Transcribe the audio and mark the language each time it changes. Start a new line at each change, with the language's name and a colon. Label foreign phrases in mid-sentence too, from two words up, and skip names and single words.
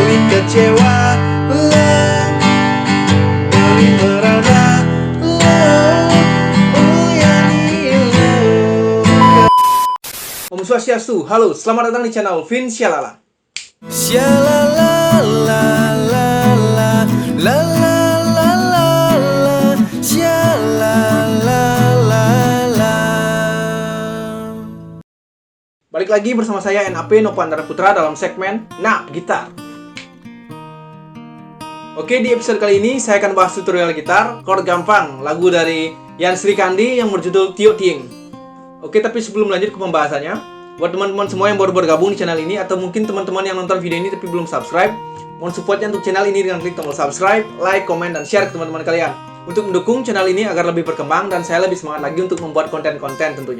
Indonesian: kecewa lo, beri merana lo, uyani lo. Om Swastiastu, halo, selamat datang di channel Vin Syalala. Syalala la la la la la la la la, syalala la la. Balik lagi bersama saya NAP Nopandara Putra dalam segmen Nah Gitar. Oke, di episode kali ini saya akan bahas tutorial gitar chord gampang, lagu dari Yan Srikandi yang berjudul Tio Tieng. Oke, tapi sebelum lanjut ke pembahasannya, buat teman-teman semua yang baru bergabung di channel ini, atau mungkin teman-teman yang nonton video ini tapi belum subscribe, mohon supportnya untuk channel ini dengan klik tombol subscribe, like, komen, dan share ke teman-teman kalian untuk mendukung channel ini agar lebih berkembang dan saya lebih semangat lagi untuk membuat konten-konten tentunya.